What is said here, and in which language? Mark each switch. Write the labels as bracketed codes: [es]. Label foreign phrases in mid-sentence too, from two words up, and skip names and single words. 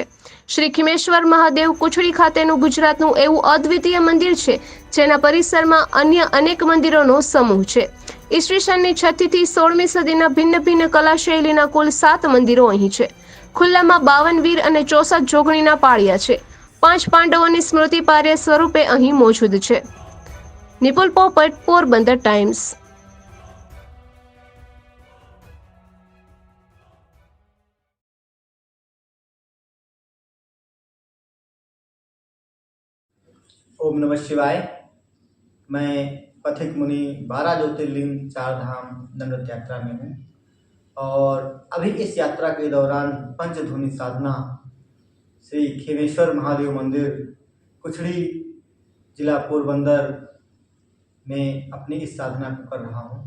[gu] શ્રી ખીમેશ્વર મહાદેવ કુછડી ખાતેનું ગુજરાતનું એવું અદ્વિતીય મંદિર છે, જેના પરિસરમાં અન્ય અનેક મંદિરોનો સમૂહ છે। ઈસવીસનની 6મી થી 16મી સદીના ભિન્ન ભિન્ન કલા શૈલીના કુલ 7 મંદિરો અહીં છે। ખુલ્લામાં 52 વીર અને 64 જોગણીના પાળિયા છે। 5 પાંડવોની સ્મૃતિ પાર્ય સ્વરૂપે અહીં મોજૂદ છે। નિપુલ પોપટ, પોરબંદર ટાઈમ્સ। [sa] ओम नमः शिवाय। [hi] मैं पथिक मुनि 12 ज्योतिर्लिंग 4 धाम दंडवत यात्रा में हूँ और अभी इस यात्रा के दौरान पंचधूनी साधना श्री खीमेश्वर महादेव मंदिर कुछड़ी जिला पोरबंदर में अपनी इस साधना को कर रहा हूँ।